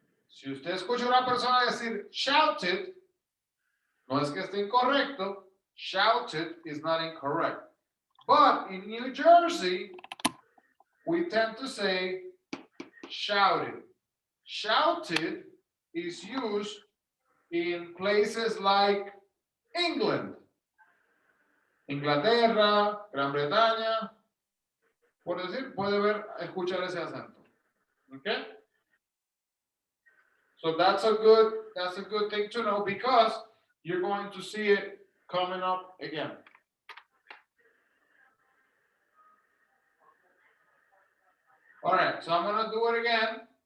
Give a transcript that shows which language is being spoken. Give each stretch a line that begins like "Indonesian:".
Spanish: Si usted escucha a una persona decir shouted, no es que esté incorrecto.
English: Shouted is not incorrect. But in New Jersey, we tend to say shouted. Shouted is used in places like England, Inglaterra, Gran Bretaña.
Spanish: Por decir, puede escuchar ese acento.
English: Okay? So that's a good thing to know because you're going to see it coming up again. All right, so I'm going to do it again.